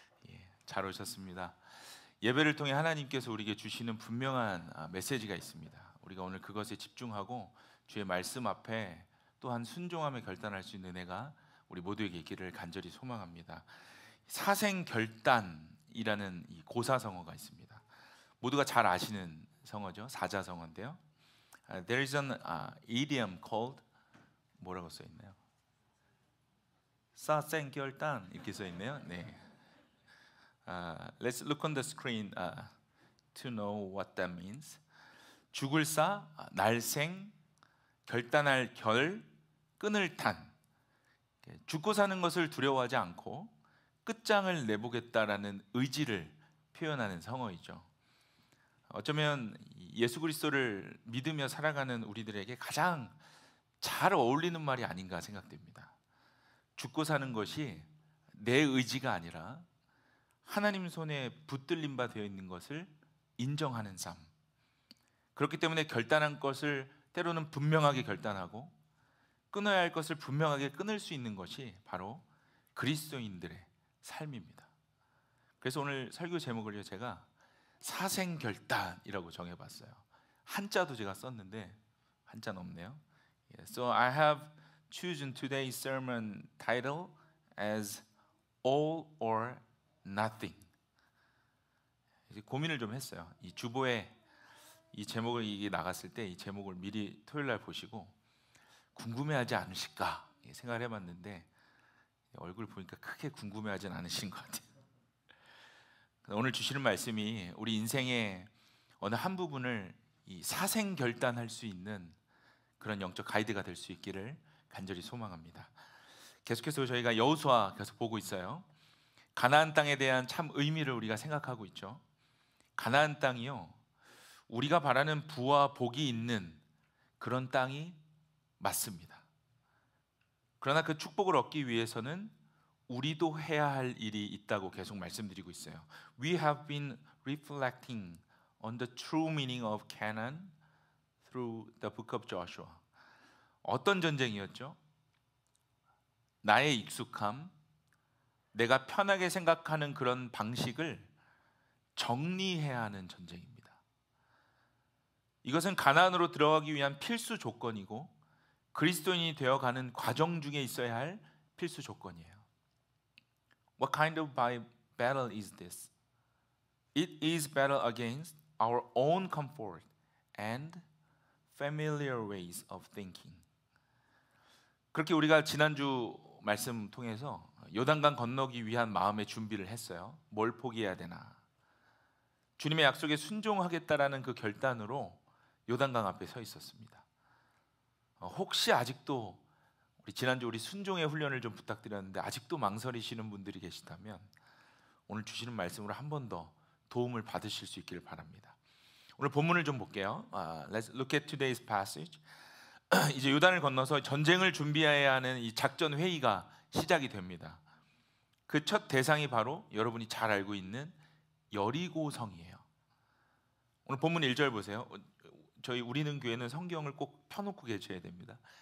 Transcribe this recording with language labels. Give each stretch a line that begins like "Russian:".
Korean: 예, 잘 오셨습니다. 예배를 통해 하나님께서 우리에게 주시는 분명한 메시지가 있습니다. 우리가 오늘 그것에 집중하고 주의 말씀 앞에 또한 순종함에 결단할 수 있는 은혜가 우리 모두에게 있기를 간절히 소망합니다. 사생결단이라는 이 고사성어가 있습니다. 모두가 잘 아시는 성어죠. 사자성어인데요.
English: There is an idiom called
Korean: 뭐라고 써 있나요? 사생결단 이렇게 써 있네요. 네.
English: Let's look on the screen to know what that means.
Korean: 죽을 사, 날생, 결단할 결, 끈을 탄. 죽고 사는 것을 두려워하지 않고 끝장을 내보겠다라는 의지를 표현하는 성어이죠. 어쩌면 예수 그리스도를 믿으며 살아가는 우리들에게 가장 잘 어울리는 말이 아닌가 생각됩니다. 죽고 사는 것이 내 의지가 아니라 하나님 손에 붙들림 바 되어 있는 것을 인정하는 삶. 그렇기 때문에 결단한 것을 때로는 분명하게 결단하고 끊어야 할 것을 분명하게 끊을 수 있는 것이 바로 그리스도인들의 삶입니다. 그래서 오늘 설교 제목을요, 제가 사생결단이라고 정해봤어요. 한자도 제가 썼는데 한자는 없네요.
English: So I have chosen today's sermon title as All or Nothing.
Korean: 이제 고민을 좀 했어요. 이 주보에 이 제목을 이게 나갔을 때 이 제목을 미리 토요일 날 보시고 궁금해하지 않으실까 생각을 해봤는데 얼굴 보니까 크게 궁금해하진 않으신 것 같아요. 오늘 주시는 말씀이 우리 인생의 어느 한 부분을 이 사생결단할 수 있는 그런 영적 가이드가 될 수 있기를 간절히 소망합니다. 계속해서 저희가 여호수아 계속 보고 있어요. 가나안 땅에 대한 참 의미를 우리가 생각하고 있죠. 가나안 땅이요, 우리가 바라는 부와 복이 있는 그런 땅이 맞습니다. 그러나 그 축복을 얻기 위해서는 우리도 해야 할 일이 있다고 계속 말씀드리고 있어요.
English: We have been reflecting on the true meaning of Canaan through the book of Joshua.
Korean: 어떤 전쟁이었죠? 나의 익숙함, 내가 편하게 생각하는 그런 방식을 정리해야 하는 전쟁입니다. 이것은 가나안으로 들어가기 위한 필수 조건이고 그리스도인이 되어가는 과정 중에 있어야 할 필수 조건이에요.
English: What kind of battle is this? It is battle against our own comfort and familiar ways of thinking.
Korean: 그렇게 우리가 지난주 말씀 통해서 요단강 건너기 위한 마음의 준비를 했어요. 뭘 포기해야 되나? 주님의 약속에 순종하겠다라는 그 결단으로 요단강 앞에 서 있었습니다. 혹시 아직도 우리 지난주 우리 순종의 훈련을 좀 부탁드렸는데 아직도 망설이시는 분들이 계시다면 오늘 주시는 말씀으로 한 번 더 도움을 받으실 수 있기를 바랍니다. 오늘 본문을 좀 볼게요.
English: Let's look at today's passage.
Korean: 이제 요단을 건너서 전쟁을 준비해야 하는 이 작전 회의가 시작이 됩니다. 그 첫 대상이 바로 여러분이 잘 알고 있는 여리고성이에요. 오늘 본문 1절 보세요. 우리는 교회는 성경을 꼭 펴놓고 계셔야 됩니다.